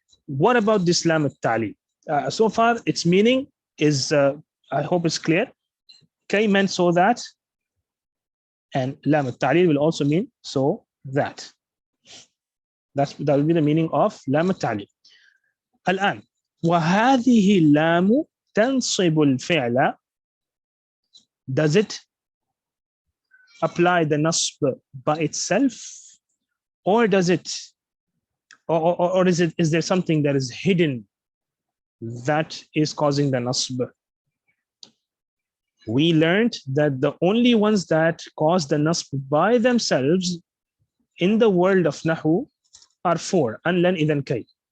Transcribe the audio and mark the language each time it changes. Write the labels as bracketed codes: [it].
[en] What about this lam al-ta'lil? So far, its meaning is, I hope it's clear. Kay meant so that, and lam al-ta'lil will also mean so that. That will be the meaning of lam al-ta'lil. [ar] الآن, وهذه اللام تنصب الفعل. [en] Does it apply the nasb by itself, or does it, or is there something that is hidden that is causing the nasb? We learned that the only ones that cause the nasb by themselves in the world of Nahw are four: an, lan, idhan, kay.